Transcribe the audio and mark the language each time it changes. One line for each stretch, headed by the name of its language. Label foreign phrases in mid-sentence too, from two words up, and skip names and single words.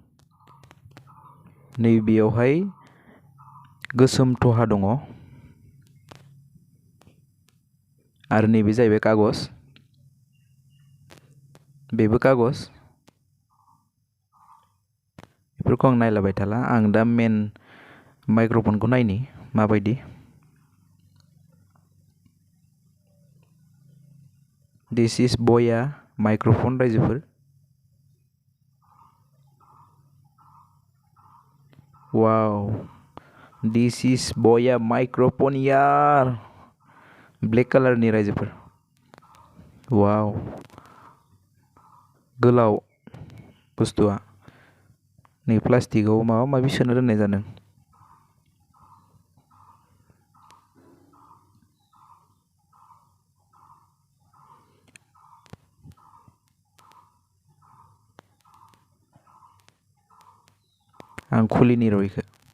Bodo: नैबेयावहाय गोसोम थहा दङ आरो नैबे जाहैबाय कागज। बेबो कागज। बेफोरखौ आं नायलाबाय थाला। आं दा मेन माइक्र'फनखौ नायनि माबायदि।
English: this is
Bodo: बया माइक्र'फन रायजोफोर। वाव,
English: this is
Bodo: बया माइक्र'फन यार।
English: black colour
Bodo: रायजोफोर। वाव, गोलाव बुस्थुआ। नै प्लास्टिकआव माबा माबि सोनो दोननाय जादों। आं खुलिनि र' इखो।